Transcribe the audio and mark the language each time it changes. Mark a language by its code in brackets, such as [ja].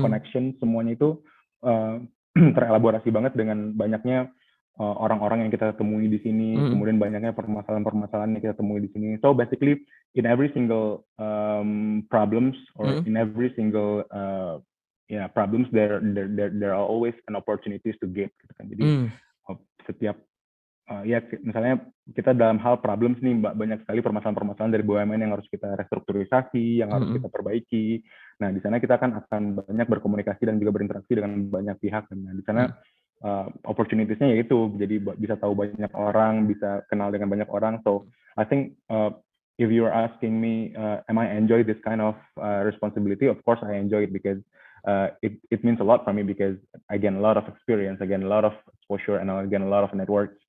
[id] connection, semuanya itu uh, terelaborasi banget dengan banyaknya orang-orang yang kita temui di sini, mm, kemudian banyaknya permasalahan-permasalahan yang kita temui di sini. [en] So basically in every single problems, or mm, in every single problems, there are always an opportunities to gain [id] gitu kan. Jadi mm, setiap ya misalnya kita dalam hal problems nih, banyak sekali permasalahan-permasalahan dari BUMN yang harus kita restrukturisasi, yang harus mm, kita perbaiki. Nah, di sana kita akan banyak berkomunikasi dan juga berinteraksi dengan banyak pihak. Nah, di sana mm, opportunities-nya yaitu jadi bisa tahu banyak orang, bisa kenal dengan banyak orang. [en] So I think if you're asking me, am I enjoy this kind of responsibility? Of course, I enjoy it because it means a lot for me, because I gain a lot of experience, I gain a lot of exposure, and I gain a lot of networks.